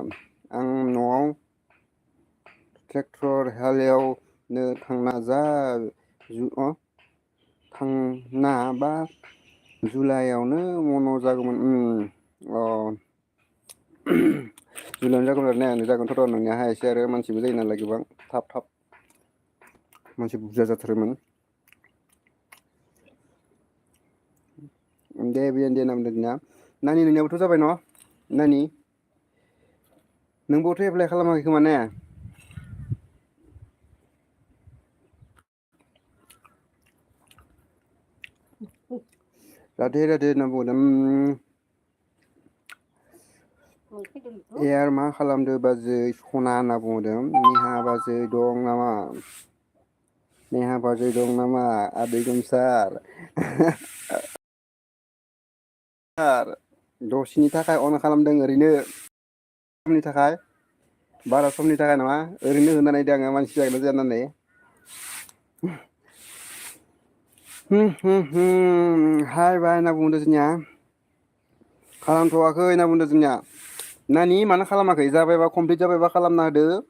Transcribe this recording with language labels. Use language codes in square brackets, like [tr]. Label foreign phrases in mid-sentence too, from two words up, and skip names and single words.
[brx] आं न'आव ट्रेक्टर हालेवनो थांना थांना बा जुलाइआवनो मन' जागौमोन अ जुलाइआवनो जागौमोन आरो ने जागोनथ' र' नोंनियाहाय एसे आरो मानसिबो जायो नालाय गोबां थाब मानसि बुरजा जाथारोमोन। दे बियान दे नाम दोनना नानि नोंनियाबोथ' जाबाय न' नानि नोंबोथ' एप्लाइ खालामाखै खोमा ने? राधे राधे होनना बुंदों एयार मा खालामदो बाजै सना होनना बुंदों निहा बाजै दं नामा? नेहा बाजै दं नामा आदै गोमसार सार दसेनि थाखाय अन खालामदों ओरैनो समनि थाखाय बारा समनि थाखाय नङा ओरैनो होना नायदों आङो मानसि जागोना जाया होननानै हाय बाय होनना बुंदों जोंनिया खालामथ'वाखै होनना बुंदों जोंनिया नानि मानो खालामाखै जाबायबा कमप्लिट जाबायबा खालामना होदो